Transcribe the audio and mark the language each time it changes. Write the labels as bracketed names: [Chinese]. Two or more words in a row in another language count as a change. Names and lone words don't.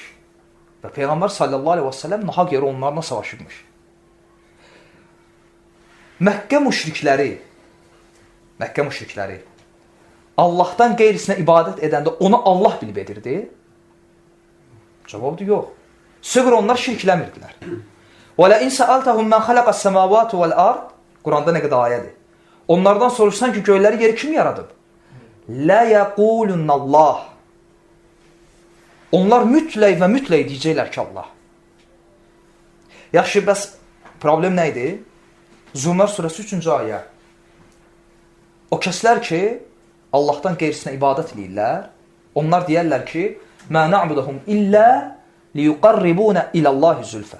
[Azerbaijani] Və Peyğəmbər [Arabic] صلى الله عليه وسلم [Azerbaijani] nahaq yerə onlarla savaşırmış. Məkkə müşrikləri Allahdan qeyrisinə ibadət edəndə onu Allah bilib edirdi. Cavabdır, yox. Sıqır onlar şirkləmirdilər. [Arabic] وَلَاِنْ سَأَلْتَهُمْ مَنْ خَلَقَ السَّمَاوَاتُ وَالْأَرْضِ [Azerbaijani] Quranda nə qədər ayədir. Onlardan soruşsan ki, göyləri yeri kim yaradıb? [Arabic] لَا يَقُولُنَّ اللّٰهِ [Azerbaijani] Onlar mütləq və mütləq deyəcəklər ki, Allah. Yaxşı, bəs problem nə idi? Zumar surəsi 3-cü ayə. O kəslər ki, Allahdan qeyrisinə ibadət edirlər, onlar deyərlər ki, [Arabic] ما نعبدهم إلا ليقربونا إلى الله زلفى.